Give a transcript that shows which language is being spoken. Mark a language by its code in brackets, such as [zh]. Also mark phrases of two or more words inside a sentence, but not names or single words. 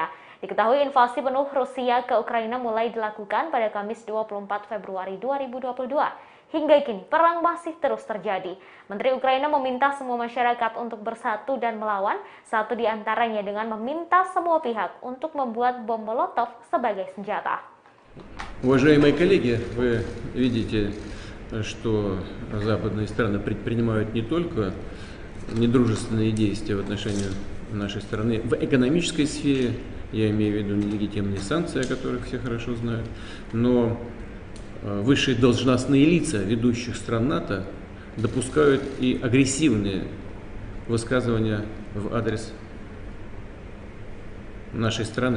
[id] Diketahui invasi penuh Rusia ke Ukraina mulai dilakukan pada Kamis 24 Februari 2022. Hingga kini, perang masih terus terjadi. Menteri Ukraina meminta semua masyarakat untuk bersatu dan melawan, satu di antaranya dengan meminta semua pihak untuk membuat bom Molotov sebagai senjata. [ru] Уважаемые коллеги, вы видите, что западные страны предпринимают не только недружественные действия в отношении нашей страны в экономической сфере, я имею в виду нелегитимные санкции, о которых все хорошо знают, но высшие должностные лица ведущих стран НАТО допускают и агрессивные высказывания в адрес нашей страны.